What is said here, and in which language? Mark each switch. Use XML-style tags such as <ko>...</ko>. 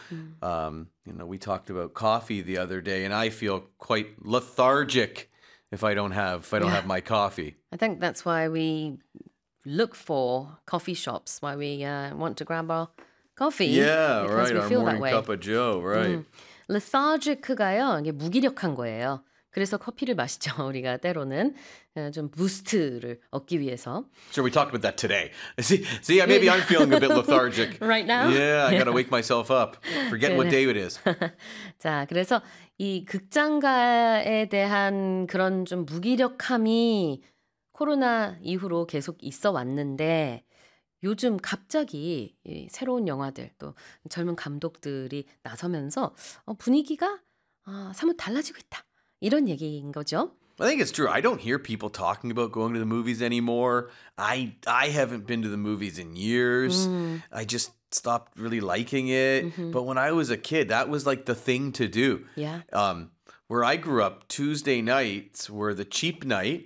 <en>You know, we talked about coffee the other day, and I feel quite lethargic if I don't have my coffee. I think that's why we look for coffee shops while we want to grab our coffee. Yeah, right, our morning cup of joe, right.</en> <ko>Lethargic가요, 이게 무기력한 거예요. 그래서 커피를 마시죠, 우리가 때로는. 좀 부스트를 얻기 위해서.</ko> <en>Sure, we talked about that today. See, maybe I'm feeling a bit lethargic. Right now? Yeah, I gotta wake myself up. Forget what day it is.</en> <ko>자, 그래서 이 극장가에 대한 그런 좀 무기력함이 코로나 이후로 계속 있어 왔는데 요즘 갑자기 새로운 영화들 또 젊은 감독들이 나서면서 분위기가 사뭇 달라지고 있다. 이런 얘기인 거죠.</ko> <en>I think it's true. I don't hear people talking about going to the movies anymore. I haven't been to the movies in years. I just stopped really liking it. But when I was a kid, that was like the thing to do. Where I grew up, Tuesday nights were the cheap night.</en>